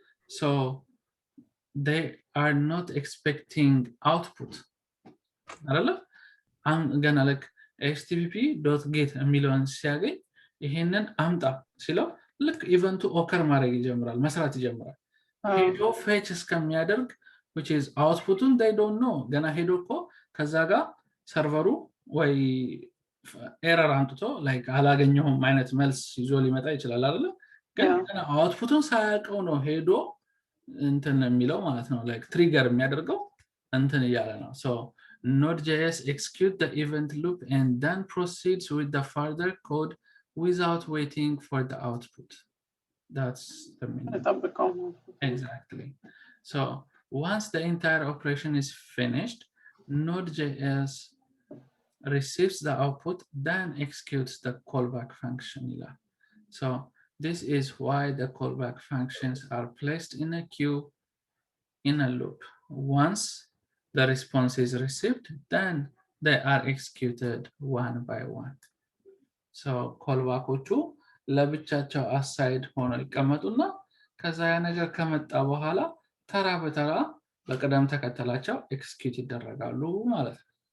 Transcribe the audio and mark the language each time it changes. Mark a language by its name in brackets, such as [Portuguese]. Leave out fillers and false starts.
[English] so they are not expecting output አይደለ? [Amharic] ገና like http.get የሚለውን ሲያገኝ ይሄንን አምጣ ሲለው ልክ ኢቨንቱ ኦከር ማድረግ ይጀምራል፣ መስራት ይጀምራል። ሄዶ ፌች እስከሚያደርግ which is outputን [English] they don't know [Amharic] ገና ሄዶ እኮ ከዛ ጋር ሰርቨሩ ወይ ኤረር አምጥቶ like አላገኘሁም አይነት መልስ ይዞ ሊመጣ ይችላል አይደለ? ግን ገና አውትፑቱን ሳያውቀው ነው ሄዶ እንትን የሚለው ማለት ነው like ትሪገር የሚያደርገው እንትን እያለ ነው። [English] so Node.js execute the event loop and then proceeds with the further code without waiting for the output. That's the meaning. Exactly. So once the entire operation is finished, Node.js receives the output, then executes the callback function. So this is why the callback functions are placed in a queue in a loop. Once the response is received, then they are executed one by one. [Amharic] So callbackoቹ ለብቻቸው aside ሆነው ይቀመጡና ከዛ ያ ነገር ከመጣ በኋላ ተራ በተራ በቅደም ተከተላቸው ኤክስኪዩት ይደረጋሉ ማለት ነው።